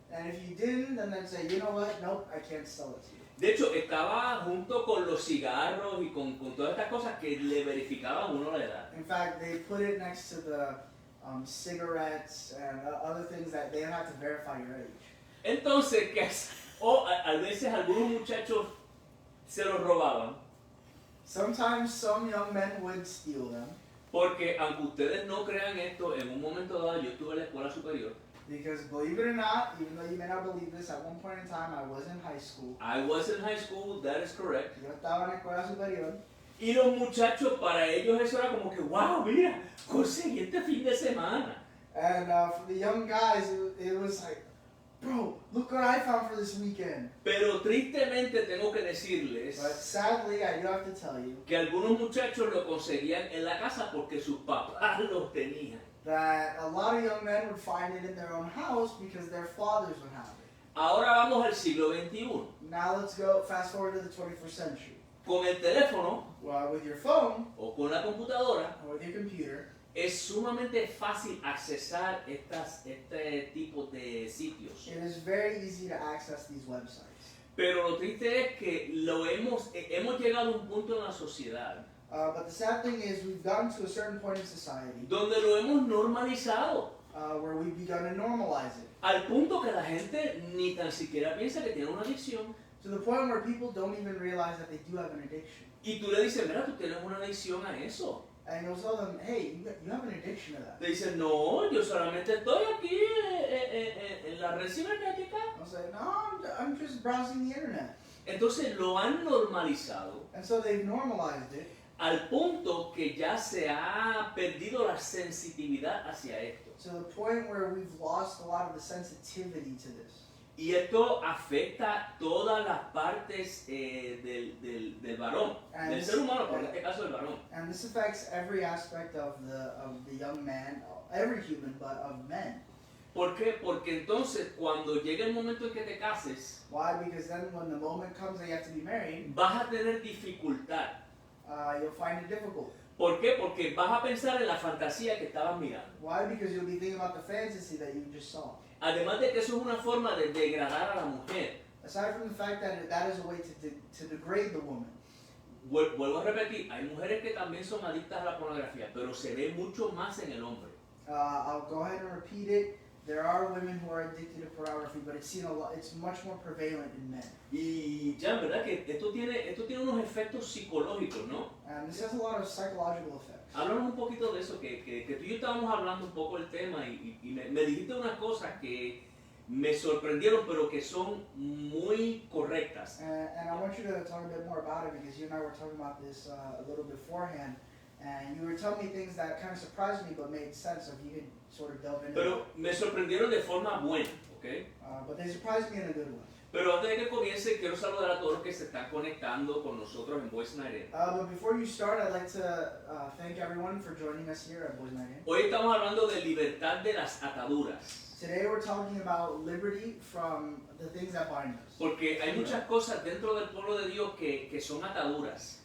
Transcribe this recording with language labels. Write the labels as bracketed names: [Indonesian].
[English] And if you didn't, then they'd say, you know what? Nope, I can't sell it to you. [Spanish] De hecho, estaba junto con los cigarros y con todas estas cosas que le verificaban a uno la edad. [English] In fact, they put it next to the cigarettes and other things that they have to verify your age. [Spanish] Entonces, a veces algunos muchachos se los robaban, [English] Sometimes some young men would steal them [Spanish] porque aunque ustedes no crean esto, en un momento dado yo estuve en la escuela superior. [English] because, believe it or not, even though you may not believe this, at one point in time I was in high school. I was in high school, that is correct. [Spanish] Yo estaba en la escuela superior. Y los muchachos, para ellos eso era como que, wow, mira, conseguí este fin de semana. [English] And for the young guys, it was like, bro, look what I found for this weekend. [Spanish] Pero tristemente tengo que decirles [English] But sadly, I do have to tell you [Spanish] que algunos muchachos lo conseguían en la casa porque sus papás los tenían. [English] that a lot of young men would find it in their own house because their fathers would have it. [Spanish] Ahora vamos al siglo XXI. [English] Now let's go fast forward to the 21st century. [Spanish] Con el teléfono [English] Well, with your phone [Spanish] o con la computadora [English] or with your computer, [Spanish] es sumamente fácil accesar este tipo de sitios. [English] it is very easy to access these websites. [Spanish] Pero lo triste es que hemos llegado a un punto en la sociedad [English] But the sad thing is we've gotten to a certain point in society [Spanish] donde lo hemos normalizado. [English] where we've begun to normalize it. [Spanish] Al punto que la gente ni tan siquiera piensa que tiene una adicción. [English] To the point where people don't even realize that they do have an addiction. [Spanish] Y tú le dices, mira, tú tienes una adicción a eso. [English] And you'll tell them, hey, you have an addiction to that. [Spanish] Te dicen, no, yo solamente estoy aquí en la red cibernética. [English] I'll say, no, I'm just browsing the internet. [Spanish] Entonces lo han normalizado [English] And so they've normalized it [Spanish] al punto que ya se ha perdido la sensitividad hacia esto. [English] to the point where we've lost a lot of the sensitivity to this. [Spanish] Y esto afecta todas las partes del varón, del ser humano, por este caso del varón. [English] And this affects every aspect of the young man, every human, but of men. [Spanish] ¿Por qué? Porque entonces cuando llega el momento en que te cases, [English] Why? Because then when the moment comes that you have to be married, [Spanish] vas a tener dificultad. [English] you'll find it difficult. [Spanish] ¿Por qué? Porque vas a pensar en la fantasía que estabas mirando. [English] Why? Because you'll be thinking about the fantasy that you just saw. [Spanish] Además de que eso es una forma de degradar a la mujer. [English] Aside from the fact that that is a way to degrade the woman. [Spanish] Vuelvo a repetir, hay mujeres que también son adictas a la pornografía, pero se ve mucho más en el hombre. [English] I'll go ahead and repeat it. There are women who are addicted to pornography, but it's seen a lot. It's much more prevalent in men. [Spanish] Y ya, ¿verdad? Que esto tiene unos efectos psicológicos, ¿no? [English] And this has a lot of psychological effects. [Spanish] Háblanos un poquito de eso, que tú y yo estábamos hablando un poco del tema y me dijiste unas cosas que me sorprendieron, pero que son muy correctas. [English] And I want you to talk a bit more about it because you and I were talking about this a little beforehand, and you were telling me things that kind of surprised me but made sense if you could sort of delve into [Spanish] Pero me sorprendieron de forma buena, ¿ok? [English] but they surprised me in a good way. [Spanish] Pero antes de que comience, quiero saludar a todos los que se están conectando con nosotros en Voice Night. [English] But before you start, I'd like to thank everyone for joining us here at Boys Night In. [Spanish] Hoy estamos hablando de libertad de las ataduras. [English] Today we're talking about liberty from the things that bind us. [Spanish] Porque hay muchas cosas dentro del pueblo de Dios que son ataduras.